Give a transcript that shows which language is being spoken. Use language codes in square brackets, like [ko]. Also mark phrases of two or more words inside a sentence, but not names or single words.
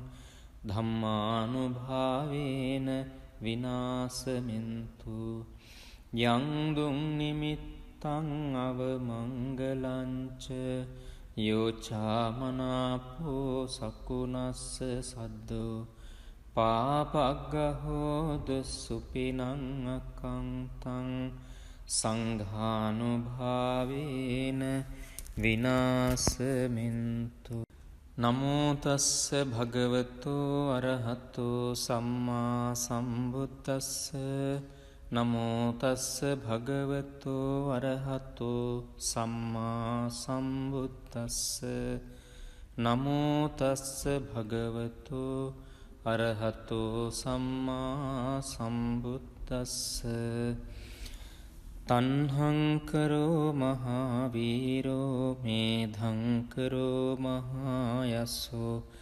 [pi] ධම්මානුභාවේන විනාසමින්තු යං දුං නිමිත්තං අවමංගලංච යෝචාමනාපෝ සකුණස්ස සද්දෝ පාපග්ගහෝදු සුපිනං අකංතං සංඝානුභාවේන විනාසමින්තු නමෝ තස්ස භගවතු අරහතෝ සම්මා සම්බුද්දස්ස නමෝ තස්ස භගවතු අරහතෝ සම්මා සම්බුද්දස්ස නමෝ තස්ස භගවතු අරහතෝ සම්මා සම්බුද්දස්ස තන්හංකරෝ මහාවීරෝ මේධංකරෝ මහායස්සෝ